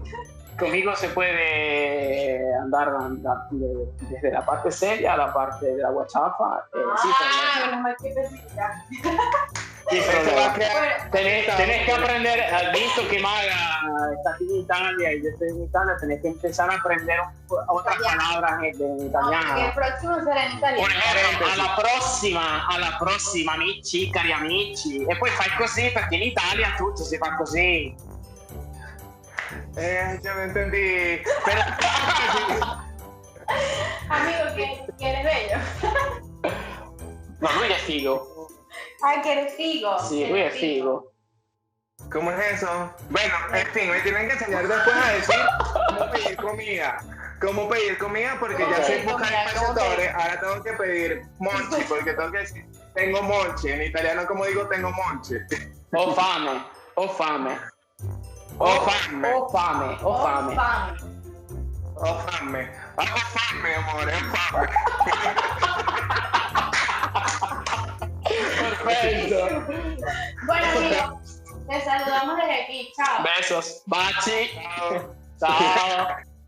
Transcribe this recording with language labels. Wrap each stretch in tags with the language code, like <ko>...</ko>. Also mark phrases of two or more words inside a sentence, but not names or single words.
<es>Conmigo se puede andar desde la parte seria a la parte de la guachafa. Menos mal que especificar. Tenés que aprender, has visto que Maga está aquí en Italia y yo estoy en Italia, tenés que empezar a aprender otras palabras en italiano. El próximo será en italiano. Por ejemplo,</es> <it>alla prossima, amici, cari amici. E poi fai così perché in Italia tutto si fa così.</it> <es>Yo no entendí. Pero... Amigo, que eres bello.</es> <it>No, lui è figo.</it> <es>Que eres figo. Sí,</es> <it>lui è figo.</it> <es>¿Cómo es eso? Bueno, en fin, me tienen que enseñar después a decir cómo pedir comida. Cómo pedir comida, porque ya sé buscar espaciadores. Ahora tengo que pedir monchi, porque tengo que decir tengo monchi. En italiano, como digo, tengo monchi.</es> <it>Ho fame. Ho fame, amore, ho fame.</it> <es>Perfecto. Bueno, amigos, te saludamos desde aquí. Chao. Besos.</es> <it>Baci.</it> <es>Chao.</es> <it>Ciao.</it>